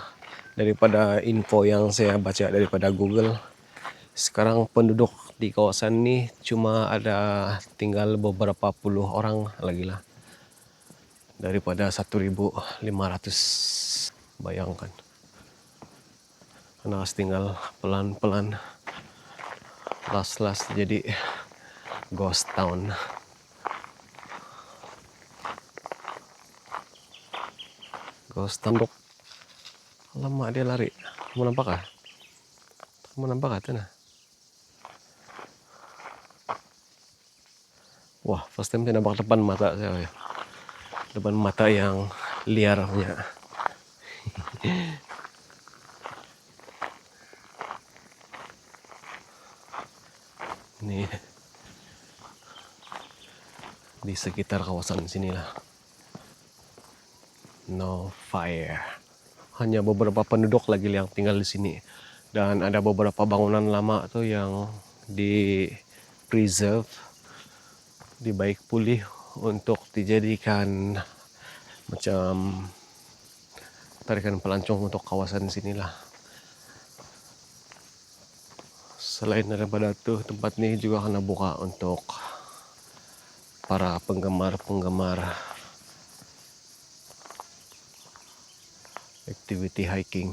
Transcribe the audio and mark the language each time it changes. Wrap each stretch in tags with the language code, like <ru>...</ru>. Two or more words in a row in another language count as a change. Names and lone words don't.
<ms>Daripada info yang saya baca daripada Google, sekarang penduduk di kawasan ini cuma ada tinggal beberapa puluh orang lagi lah. Daripada 1.500, bayangkan. Karena harus tinggal pelan-pelan, las-las jadi</ms> <en>ghost town. Ghost town.</en> <ms>Lama dia lari. Kamu nampak kah? Kamu nampak kah? Tanah. Wah,</ms> <en>first time</en> <ms>saya nampak depan mata saya. Depan mata yang liar punya. Ini di sekitar kawasan sinilah.</ms> <en>No fire.</en> <ms>Hanya beberapa penduduk lagi yang tinggal di sini. Dan ada beberapa bangunan lama tuh yang di preserve, dibaik pulih untuk dijadikan macam tarikan pelancong untuk kawasan sinilah. Selain daripada itu, tempat ini juga kena buka untuk para penggemar</ms> <en>activity hiking.</en>